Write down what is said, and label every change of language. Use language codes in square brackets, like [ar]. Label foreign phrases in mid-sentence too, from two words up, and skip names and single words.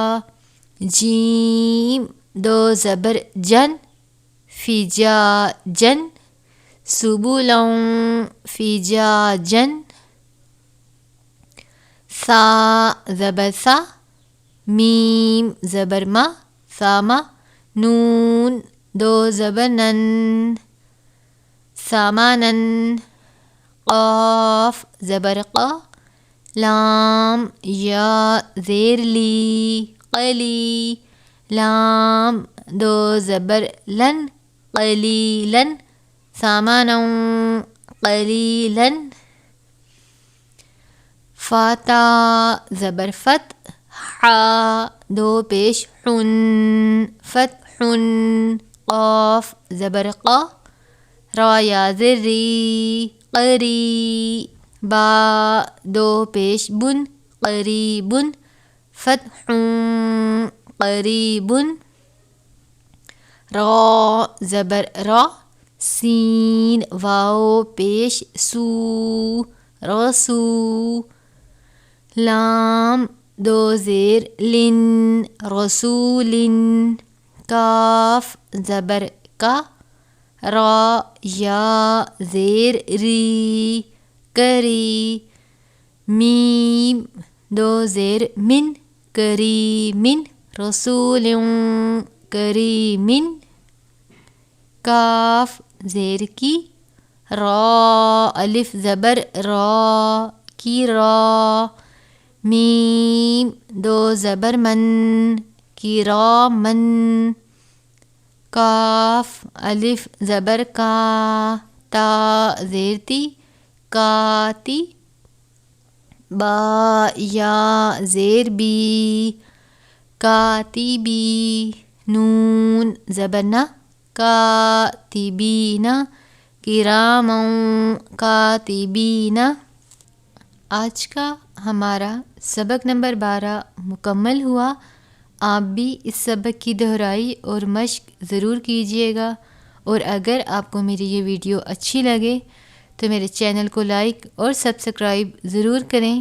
[ur] جیم دو زبر جن، فی جا جن، سبولا فی جا جن، ثا زبر ثا، میم زبر ما، ثاما، نون دو زبر نن، ثمانن، قاف زبر قا، لام یا زیر لی، قلی، لام دو زبر لن، قلیلن، [ar] ثمنا قلیلا، [ur] فاتا زبر فت، حا دو پیش حن، فتح، قاف زبر قا، را یا زر ری، قری، با دو پیش بن، قریب، [ar] فتح قریب، [ur] را زبر را، سین واو پیش سو، رسو، لام دو زیر لن، رسول، کاف زبر کا، را یا زیر ری، کری، میم دو زیر من، کریم، رسول کریم، کاف زیر کی، را الف زبر را، کی را، میم دو زبر من، کی را من، کاف الف زبر کا، تا زیر تی، کاتی، با یا زیر بی، کاتبی، نون زبر نا، کاتبین، [ar] کراما کاتبین۔ [ur] آج کا ہمارا سبق نمبر 12 مکمل ہوا۔ آپ بھی اس سبق کی دہرائی اور مشق ضرور کیجیے گا، اور اگر آپ کو میری یہ ویڈیو اچھی لگے تو میرے چینل کو لائک اور سبسکرائب ضرور کریں۔